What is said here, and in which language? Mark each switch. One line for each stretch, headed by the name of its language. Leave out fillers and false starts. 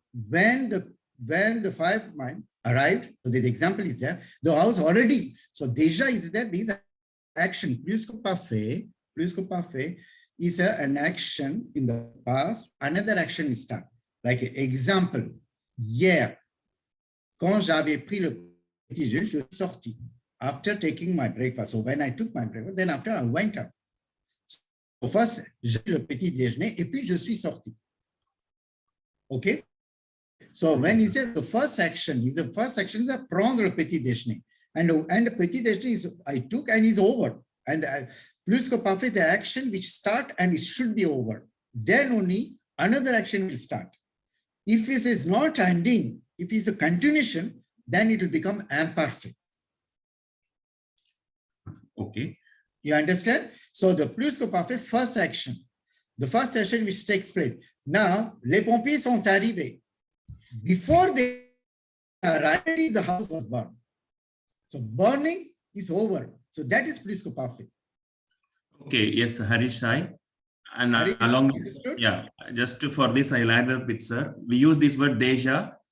English: When the fireman arrived, so the example is there, the house already, so déjà is there, means action, plus que parfait is an action in the past, another action is done. Like example,
French: hier, quand j'avais pris le petit déjeuner, je suis sorti.
English: After taking my breakfast, so when I took my breakfast, then after I went out.
French: So first, j'ai le petit déjeuner et puis je suis sorti.
English: Okay? So when you say the first action is
French: prendre le petit déjeuner.
English: And the petit déjeuner is I took and is over. And plus que parfait, the action which start and it should be over. Then only another action will start. If it is not ending, if it's a continuation, then it will become imperfect. Okay. You understand? So the plus que parfait, first action. The first action which takes place.
French: Now, les pompiers sont arrivés.
English: Before they arrived, the house was burned. So burning is over. So that is plus que parfait. Okay, yes, Harish Sai. And Harish, along, understood? yeah, just for this, I'll add up with sir. We use this word deja